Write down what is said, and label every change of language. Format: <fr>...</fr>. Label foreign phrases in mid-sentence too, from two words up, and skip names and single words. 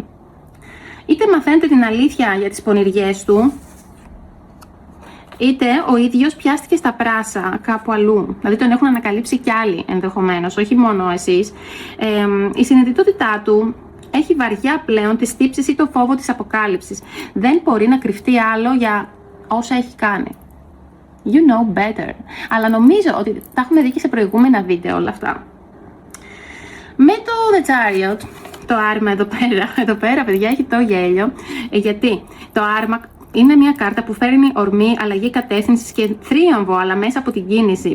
<el>Είτε μαθαίνετε την αλήθεια για τις πονηριές του, είτε ο ίδιος πιάστηκε στα πράσα κάπου αλλού. Δηλαδή τον έχουν ανακαλύψει κι άλλοι ενδεχομένως, όχι μόνο εσείς. Η συνειδητότητά του έχει βαριά πλέον τις τύψεις ή το φόβο της αποκάλυψης. Δεν μπορεί να κρυφτεί άλλο για όσα έχει κάνει.</el> <en>You know better.</en> <el>Αλλά νομίζω ότι τα έχουμε δει και σε προηγούμενα βίντεο όλα αυτά. Με το The Chariot, το άρμα εδώ πέρα, παιδιά, έχει το γέλιο. Γιατί το άρμα είναι μια κάρτα που φέρνει ορμή, αλλαγή κατεύθυνσης και θρίαμβο, αλλά μέσα από την κίνηση.</el>